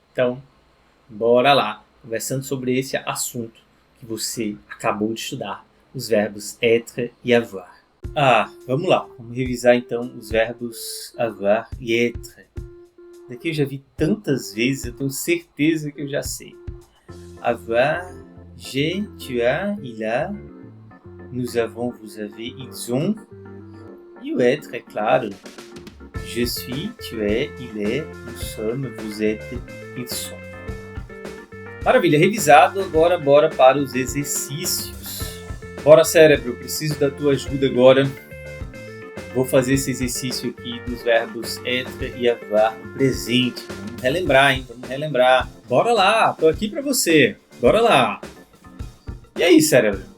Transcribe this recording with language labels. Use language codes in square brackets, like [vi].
[pt] Então, bora lá, conversando sobre esse assunto que você acabou de estudar, os verbos être e avoir. Vamos lá, vamos revisar então os verbos avoir e être. Daqui eu já vi tantas vezes, eu tenho certeza que eu já sei. [fr] Avoir, j'ai, tu as, il a, nous avons, vous avez, ils ont. [pt] E o être, é claro. [fr] Je suis, tu es, il est, nous sommes, vous êtes, ils sont. [pt] Maravilha, revisado, agora bora para os exercícios. Bora, cérebro, preciso da tua ajuda agora. Vou fazer esse exercício aqui dos verbos être e avoir no presente. Vamos relembrar, hein? Vamos relembrar. Bora lá, tô aqui pra você. Bora lá. E aí, cérebro?